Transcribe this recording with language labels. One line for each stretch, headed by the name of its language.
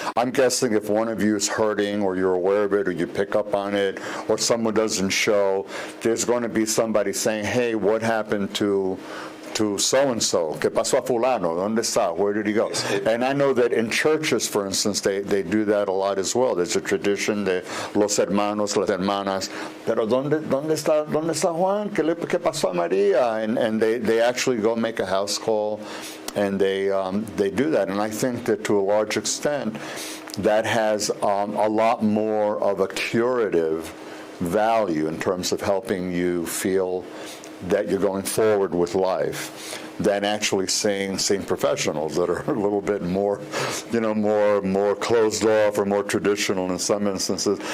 English: I'm guessing if one of you is hurting, or you're aware of it, or you pick up on it, or someone doesn't show, there's going to be somebody saying, hey, what happened to so-and-so?
Spanish: ¿Qué pasó a fulano? ¿Dónde está?
English: Where did he go? And I know that in churches, for instance, they do that a lot as well. There's a tradition
Spanish: de los hermanos, las hermanas, pero ¿dónde está Juan? ¿Qué pasó a María?
English: And they actually go make a house call, and they do that. And I think that to a large extent, that has a lot more of a curative value in terms of helping you feel that you're going forward with life, than actually seeing professionals that are a little bit more, more closed off or more traditional in some instances.